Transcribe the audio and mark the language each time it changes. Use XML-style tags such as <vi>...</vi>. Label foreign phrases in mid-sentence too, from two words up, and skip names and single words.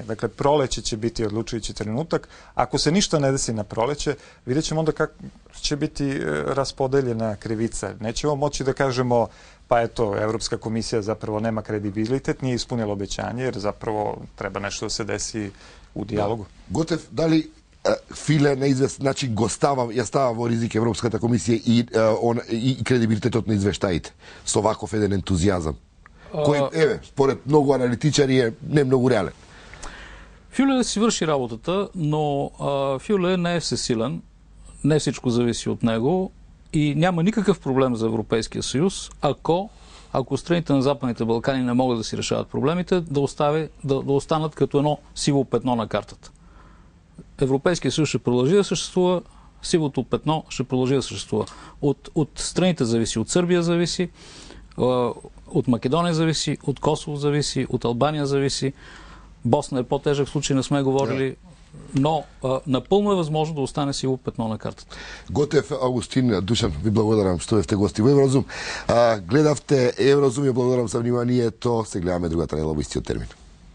<sr>Dakle, proleće će biti odlučujući trenutak. Ako se ništa ne desi na proleće, vidjet ćemo onda kako će biti raspodeljena krivica. Nećemo moći da kažemo pa eto, Evropska komisija zapravo nema kredibilitet, nije ispunila obećanje, jer zapravo treba nešto da se desi u dijalogu.</sr> <mk>Готев, дали Филе неизвестно, значи го ја става во ризик Европската комисија и кредибилитетот на извештаите со ваков еден ентузијазам, кој, според многу аналитичари е не многу реален.</mk> <bg>Фюле си върши работата, но Фюле не е всесилен, не всичко зависи от него и няма никакъв проблем за Европейския съюз, ако страните на Западните Балкани не могат да си решават проблемите, да останат като едно сиво петно на картата. Европейския съюз ще продължи да съществува, сивото петно ще продължи да съществува. От страните зависи, от Сърбия зависи, от Македония зависи, от Косово зависи, от Албания зависи. Босна е по-тежък случай, не сме говорили, но напълно е възможно да остане сиво петно на картата.</bg> <mk>Готев, Августин, Душан, ви благодарам што сте гости во Еврозум. Гледавте Еврозум и благодарам за вниманието. Се гледаме другата недела во истиот термин.</mk>